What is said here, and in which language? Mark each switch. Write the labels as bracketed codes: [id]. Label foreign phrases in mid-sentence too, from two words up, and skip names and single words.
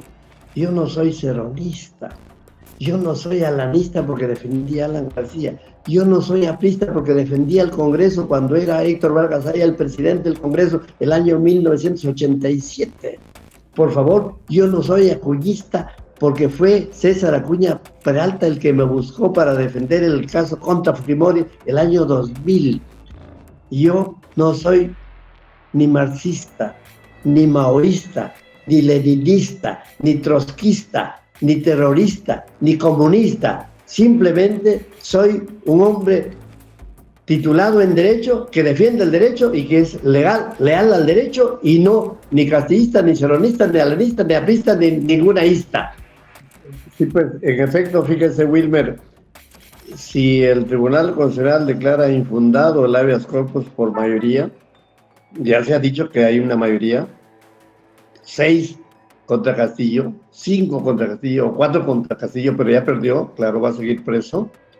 [es] Yo no soy ceronista, yo no soy alanista porque defendía a Alan García, yo no soy aprista porque defendía al Congreso cuando era Héctor Vargas Allá el presidente del Congreso el año 1987. Por favor, yo no soy acuñista porque fue César Acuña Peralta el que me buscó para defender el caso contra Fujimori el año 2000. Yo no soy ni marxista, ni maoísta, ni leninista, ni trotskista, ni terrorista, ni comunista. Simplemente soy un hombre titulado en Derecho, que defiende el derecho y que es leal al derecho, y no ni castillista, ni ceronista, ni alanista, ni aprista, ni ningunaísta. Sí, pues, en efecto, fíjese, Wilmer, si el Tribunal Constitucional declara infundado el habeas corpus por mayoría, ya se ha dicho que hay una mayoría, 6 contra Castillo, 5 contra Castillo, o 4 contra Castillo, pero ya perdió, claro, va a seguir preso.